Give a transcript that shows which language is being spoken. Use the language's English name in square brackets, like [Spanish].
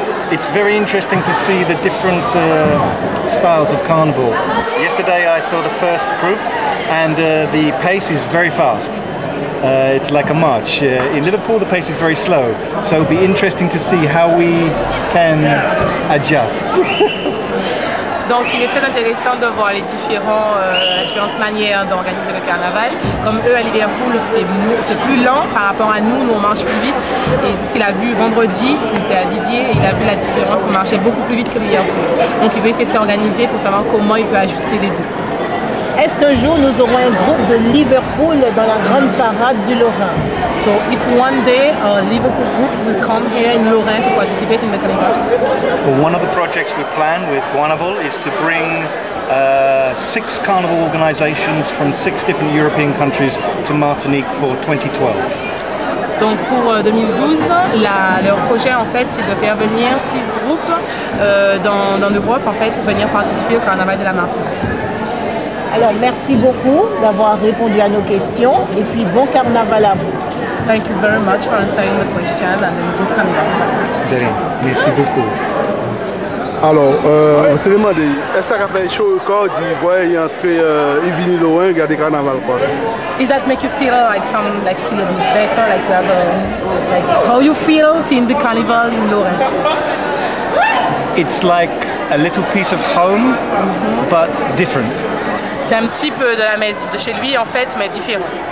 [English] It's very interesting to see the different styles of carnival. Yesterday I saw the first group and the pace is very fast. It's like a march. In Liverpool the pace is very slow, so it'll be interesting to see how we can adjust. [French] Donc il est très intéressant de voir les différentes manières d'organiser le carnaval. Comme eux à Liverpool, c'est plus lent par rapport à nous, on marche plus vite. Et c'est ce qu'il a vu vendredi, parce qu'il était à Didier, et il a vu la différence qu'on marchait beaucoup plus vite que Liverpool. Donc il veut essayer de s'organiser pour savoir comment il peut ajuster les deux. Est-ce qu'un jour nous aurons un groupe de Liverpool dans la grande parade du Lorrain? [English] So if one day a Liverpool group will come here in Lorrain to participate in the carnival? Well, one of the projects we plan with Carnival is to bring 6 carnival organizations from 6 different European countries to Martinique for 2012. [French] Donc pour 2012, leur projet en fait c'est de faire venir 6 groupes dans l'Europe en fait pour venir participer au carnaval de la Martinique. Alors merci beaucoup d'avoir répondu à nos questions et puis bon carnaval à vous. [English] Thank you very much for answering the question and then good carnaval. [French] Merci beaucoup. Alors, on s'est demandé, est-ce que ça fait chaud au corps d'y voir y entrer Yvini Loin, regarder le carnaval quoi? [English] Is that make you feel feel a bit better, like you have like how you feel seeing the carnival in Lorraine? It's like a little piece of home, but different. [French] C'est un petit peu de la maison, de chez lui en fait, mais différent.